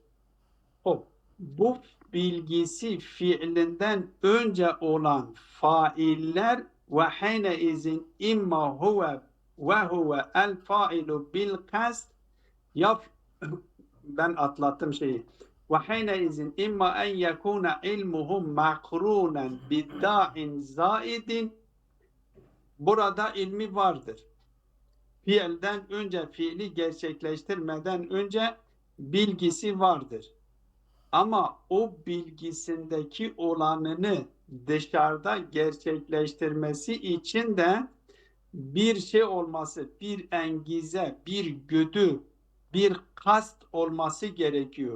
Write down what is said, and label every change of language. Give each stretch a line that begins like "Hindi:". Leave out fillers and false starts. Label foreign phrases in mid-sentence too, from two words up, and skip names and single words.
Turkish: Bu bilgisi fiilinden önce olan failler
Arabic: وحينئذ إما هو وهو الفاعل بالقصد,
Turkish: ya ben atlattım şeyi.
Arabic: وحينئذ إما أن يكون علمه مقرونا بداع زائد.
Turkish: Burada ilmi vardır. Fiilden önce, fiili gerçekleştirmeden önce bilgisi vardır. Ama o bilgisindeki olanını dışarıda gerçekleştirmesi için de bir şey olması, bir engize, bir güdü, bir kast olması gerekiyor.